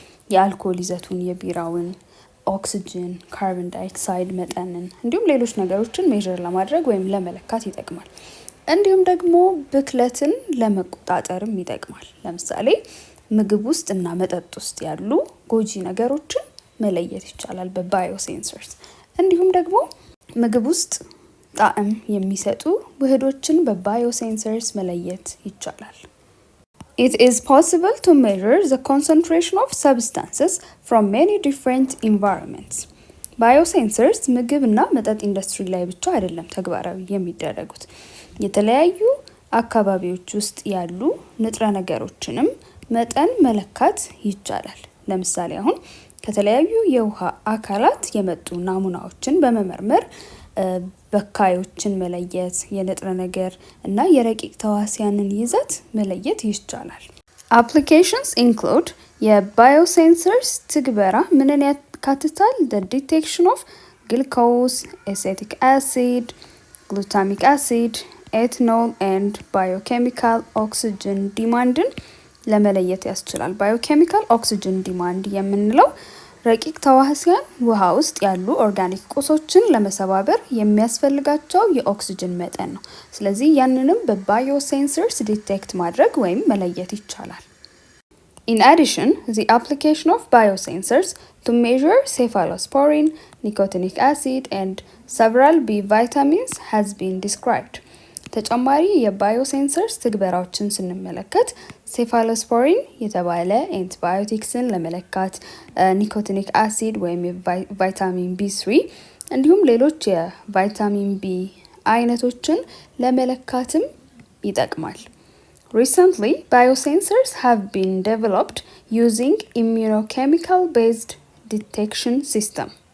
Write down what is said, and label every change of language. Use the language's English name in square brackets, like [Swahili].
[Amharic] የአልኮል ይዘቱን፣ የቢራውን ኦክሲጅን፣ ካርቦን ዳይኦክሳይድ መጠንን እንዲሁም ሌሎች ነገሮችን ሜዥር ለማድረግ ወይም ለመለካት ይጠቅማል። እንዲሁም ደግሞ ብክለትን ለመቆጣጠርም ይጠቅማል። ለምሳሌ ምግብ ውስጥ እና መጠጥ ውስጥ ያሉ ጎጂ ነገሮችን መለየት ይቻላል በባዮሴንሰርስ። እንዲሁም ደግሞ ምግብ ውስጥ ጣዕም የሚሰጡ ውህዶችን በባዮሴንሰርስ መለየት ይቻላል። [English] It is possible to measure the concentration of substances from many different environments. [Amharic] ባዮሴንሰርስ ምግብና መጠጥ ኢንዱስትሪ ላይ ብቻ አይደለም ተግባራዊ የሚደረጉት። የተለያዩ አካባቢዎች ውስጥ ያሉ ንጥረ ነገሮችንም መጠን መለካት ይቻላል። ለምሳሌ አሁን ከተለያዩ የውሃ አካላት የመጡ ናሙናዎችን በመመርመር በካዮችን መለየት፣ የንጥረ ነገር እና የረቂቅ ተዋሲያንን ይዘት መለየት ይቻላል። [English] Applications include [Amharic] የባዮሴንሰርስ ትግበራ ምንን ያካትታል? [English] The detection of glucose, acetic acid, glutamic acid, ethanol and biochemical oxygen demandን [Amharic] ለመለየት ያስችላል። ባዮኬሚካል ኦክሲጅን ዲማንድ የምንለው ረቂቅ ተዋሲያን ውሃ ውስጥ ያሉ ኦርጋኒክ ቁሶችን ለመሰባበር የሚያስፈልጋቸው የኦክሲጅን መጠን ነው። ስለዚህ ያንንም በባዮሴንሰርስ ዲቴክት ማድረግ ወይም መለየት ይቻላል። [English] In addition, the application of biosensors to measure cephalosporin, nicotinic acid and several B vitamins has been described. [Amharic] ተጨማሪ የባዮሴንሰርስ ትግበራዎችን ስንመለከት ሴፋሎስፖሪን የተባለ አንቲባዮቲክስን ለመለካት፣ ኒኮቲኒክ አሲድ ወይም ቫይታሚን B3 እንዲሁም ሌሎች የቫይታሚን B አይነቶችን ለመለካትም ይጠቅማል። [English] Recently, biosensors have been developed using immunochemical based detection system.